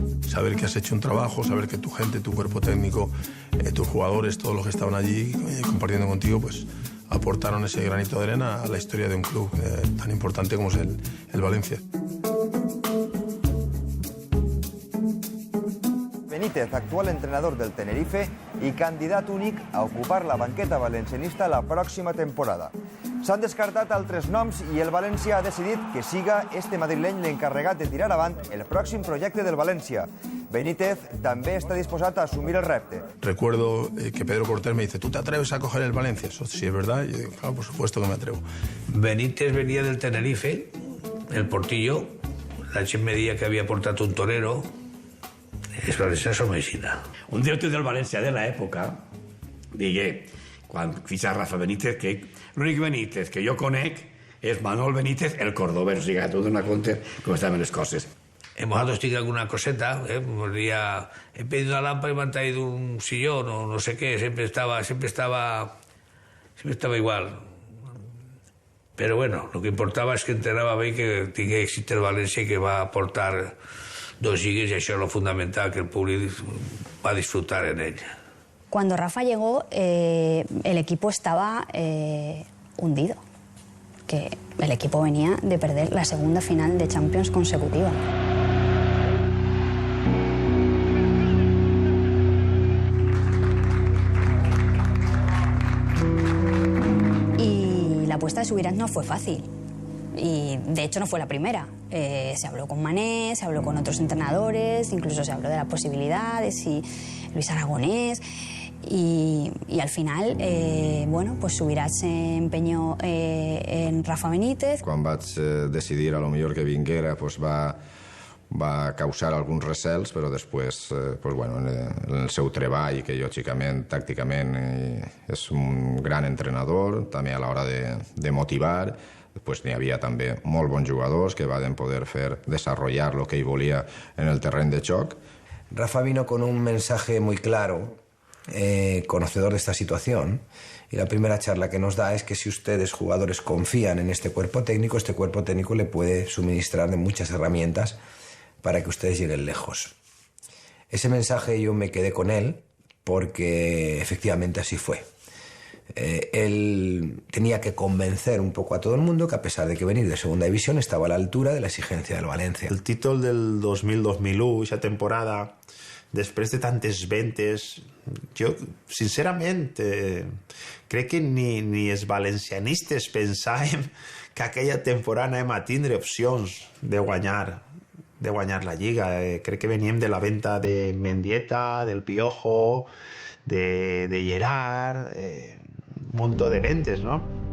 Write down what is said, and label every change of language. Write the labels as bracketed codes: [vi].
[es] Saber que has hecho un trabajo, saber que tu gente, tu cuerpo técnico, tus jugadores, todos los que estaban allí compartiendo contigo, pues aportaron ese granito de arena a la historia de un club tan importante como es el Valencia. Benítez, actual entrenador del Tenerife y candidato únic a ocupar la banqueta valencianista la pròxima temporada. [ca] S'han descartat altres noms i el València ha decidit que siga este madrileny l'encarregat de tirar avant el pròxim projecte del València. Benítez també està disposat a assumir el repte. [es] Recuerdo que Pedro Cortés me dice, ¿tú te atreves a coger el Valencia? Eso sí es verdad. Y yo digo, claro, por supuesto que me atrevo. Benítez venía del Tenerife, el Portillo. [ca] La gent me deia que havia portat un torero. És valencià som aixina. Un director del València de l'època digué, quan fitxa Rafa Benítez, que l'únic Benítez que jo conec és Manuel Benítez, el cordobès. O sigui, tu dona compte com estaven les coses. [es] Hemos dado alguna coseta, he pedido una lámpara y me han traído un sillón o no sé qué, siempre estaba igual. Pero bueno, [ca] lo que importava és que entrenava bé, que tingui èxit el València, que va aportar 2 lligues, y això es lo fundamental, que el públic va disfrutar en ell. [es] Cuando Rafa llegó, el equipo estaba hundido, que el equipo venía de perder la segunda final de Champions consecutiva. Y la apuesta de Subirats no fue fácil. Y de hecho no fue la primera. Se habló con Mané, se habló con otros entrenadores, incluso se habló de la posibilidad de si Luis Aragonés. Y al final, bueno, pues Subirats se empeñó en Rafa Benítez. [ca] Quan vaig decidir a lo millor que vinguera, pues va va causar alguns recels, però després, [es] pues bueno, [ca] en el seu treball, que lògicament, tàcticament, és un gran entrenador, també a l'hora de motivar. Després n'hi havia també molt bons jugadors que van poder fer desenvolupar lo que ell volia en el terreny de joc. [es] Rafa vino con un mensaje muy claro, conocedor de esta situación, y la primera charla que nos da es que si ustedes, jugadores, confían en este cuerpo técnico le puede suministrar de muchas herramientas para que ustedes lleguen lejos. Ese mensaje yo me quedé con él porque efectivamente así fue. Él tenía que convencer un poco a todo el mundo que a pesar de que venir de segunda división estaba a la altura de la exigencia del València. [ca] El títol del 2000-2001, aquesta temporada, després de tantes ventes, jo sincerament crec que ni els valencianistes pensàvem que aquella temporada anem a tindre opcions de guanyar la Lliga. Crec que veníem de la venta de Mendieta, del Piojo, de Gerard, [es] un montón [ca] de ventes, ¿no?